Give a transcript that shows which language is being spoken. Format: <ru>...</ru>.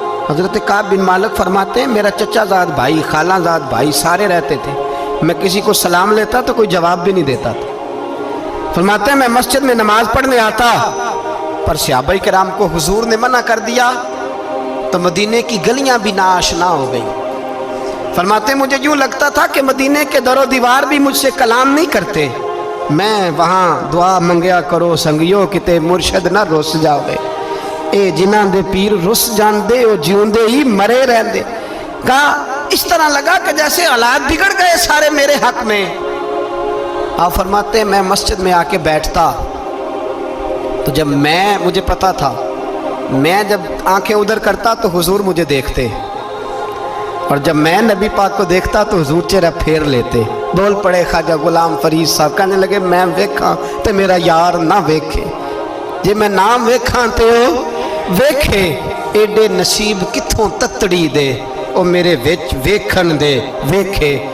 <ur>حضرت کعب بن مالک فرماتے ہیں میرا چچا زاد بھائی، خالہ زاد بھائی سارے رہتے تھے، میں کسی کو سلام لیتا تو کوئی جواب بھی نہیں دیتا تھا. فرماتے ہیں میں مسجد میں نماز پڑھنے آتا، پر صحابہ کرام کو حضور نے منع کر دیا تو مدینے کی گلیاں بھی ناآشنا ہو گئی. فرماتے ہیں مجھے یوں لگتا تھا کہ مدینے کے در و دیوار بھی مجھ سے کلام نہیں کرتے.</ur> <pa>میں وہاں دعا منگیا کرو سنگیو کتے مرشد نہ رس جاوے، اے جنہاں دے پیر رس جان دے او جیوندے ہی مرے رہن دے.</pa> <ur>کہا اس طرح لگا کہ جیسے حالات بگڑ گئے سارے میرے حق میں. آپ فرماتے ہیں میں مسجد میں آ کے بیٹھتا تو جب مجھے پتا تھا میں جب آنکھیں ادھر کرتا تو حضور مجھے دیکھتے، اور جب میں نبی پاک کو دیکھتا تو حضور چہرہ پھیر لیتے. بول پڑے خواجہ غلام فرید صاحب، کہنے لگے</ur> <pa>میں ویکھاں تے میرا یار نہ ویکھے، جے میں نام ویکھاں تے او ویکھے، ایڈے نصیب کتھوں تتڑی دے او میرے وچ ویکھن دے ویکھے.</pa>